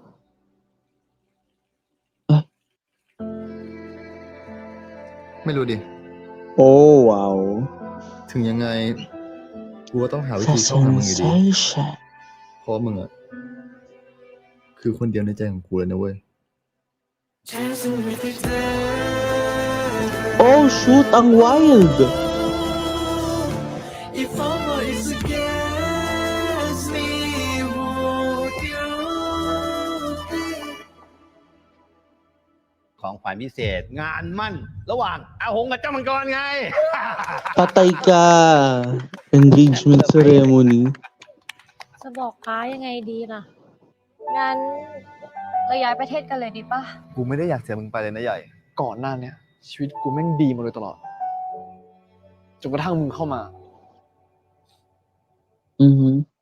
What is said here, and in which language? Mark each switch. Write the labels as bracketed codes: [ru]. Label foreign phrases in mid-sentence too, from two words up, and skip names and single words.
[th] ไม่รู้ดิ [en] Oh wow. [th] ถึงยังไงกูก็ต้องหาวิธีเข้าหามึงอยู่ดี Sensation. เพราะมึงอ่ะคือคนเดียวในใจของกูเลยนะเว้ย [en] Oh shoot, [tl] ang wild. [th] ของขวัญพิเศษงานมั่นระหว่างอาหงกับเจ้ามังกรไง [tl] Patay ka. [en] Engagement ceremony. [th] จะบอกป้ายังไงดีล่ะงั้นเราย้ายประเทศกันเลยดีป่ะ กูไม่ได้อยากเสียมึงไปเลยนะใหญ่ ก่อนหน้าเนี้ยชีวิตกูแม่งดีมาโดยตลอดจนกระทั่งมึงเข้ามา Mm-hmm.